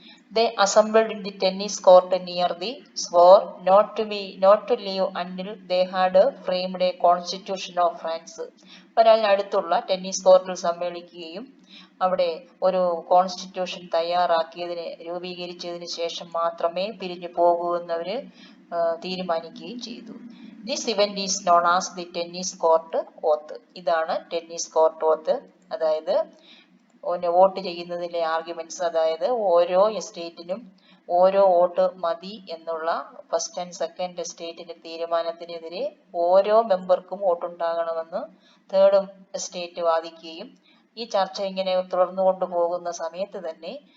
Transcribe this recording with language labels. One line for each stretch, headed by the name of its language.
English: They assembled in the tennis court near the swore not to leave until they had framed a constitution of France.
Malayalam: അടുത്തുള്ള tennis കോർട്ടിൽ സമ്മേളിക്കുകയും അവിടെ ഒരു constitution രൂപീകരിച്ചതിന് ശേഷം മാത്രമേ പിരിഞ്ഞു പോകൂ എന്നവര് തീരുമാനിക്കുകയും ചെയ്തു.
English: This event is known as the tennis court oath.
Malayalam: ഇതാണ് ടെന്നീസ് കോർട്ട് ഓത്ത്. അതായത് വോട്ട് ചെയ്യുന്നതിലെ ആർഗ്യുമെന്റ്സ്, അതായത് ഓരോ എസ്റ്റേറ്റിനും ഓരോ വോട്ട് മതി എന്നുള്ള ഫസ്റ്റ് ആൻഡ് സെക്കൻഡ് എസ്റ്റേറ്റിന്റെ തീരുമാനത്തിനെതിരെ ഓരോ മെമ്പർക്കും വോട്ടുണ്ടാകണമെന്ന് തേർഡ് എസ്റ്റേറ്റ് വാദിക്കുകയും ഈ ചർച്ച ഇങ്ങനെ തുടർന്നു കൊണ്ടുപോകുന്ന സമയത്ത് തന്നെ